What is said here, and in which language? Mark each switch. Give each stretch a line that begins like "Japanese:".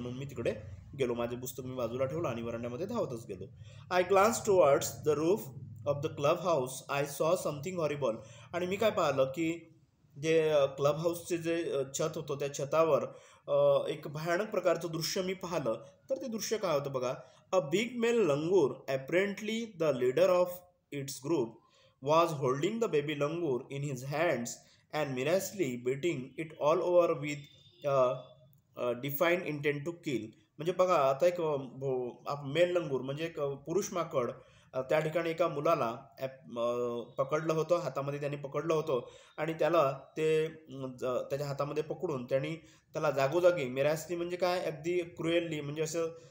Marathi: म्हणून मी तिकडे गेलो, माझे पुस्तक मी बाजूला ठेवलं आणि वरांड्यामध्ये धावतच गेलो.
English: I glance towards the roof of the club house. I saw something horrible.
Marathi: आणि मी काय पाहिलं की जे क्लब हाऊसचे जे छत होतं त्या छतावर एक भयानक प्रकारचं दृश्य मी पाहिलं. तर ते दृश्य काय होतं बघा.
English: A big male langur, apparently the leader of its group, was holding the baby langur in his hands and miraculously beating it all over with defined intent to kill.
Marathi: म्हणजे बघा आता एक मेल लंगूर म्हणजे एक पुरुष माकड त्या ठिकाणी एका मुलाला पकडलं होतं, हातामध्ये त्यांनी पकडलं होतं आणि त्याला त्याच्या हातामध्ये पकडून त्यांनी त्याला जागोजागी मिरासली म्हणजे काय, अगदी क्रुएलली, म्हणजे असं